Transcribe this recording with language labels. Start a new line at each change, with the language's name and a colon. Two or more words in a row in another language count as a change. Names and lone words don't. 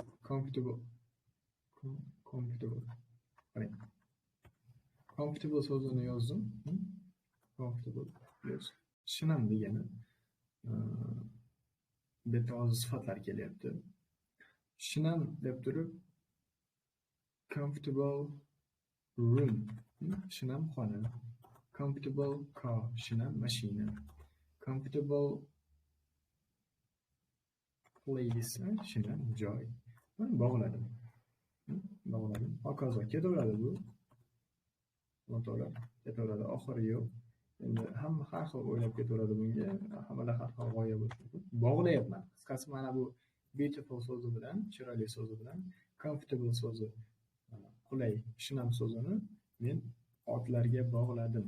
English: comfortable. Comfortable.
Uzbek: Qarang. Comfortable so'zini yozdim. Comfortable plus shinam degani bu yerda hozir sifatlar kelyapti. Shinam deb turib
English: comfortable room,
Uzbek: shinam xona.
English: Comfortable car,
Uzbek: shinam mashina.
English: Comfortable place,
Uzbek: shinam joy. Mana bog'ladim. Bog'ladim. Hokazo ketaveradi bu. Motorlar ketaveradi, oxiri yo'q. Endi hamma har xil o'ylab ketaveradi bunga. Hammada har xil g'oya bo'lishi mumkin. Bog'layapman. Qisqasi mana bu beautiful so'zi bilan, chiroyli so'zi bilan comfortable so'zi, qulay, shinam so'zini men otlarga bog'ladim.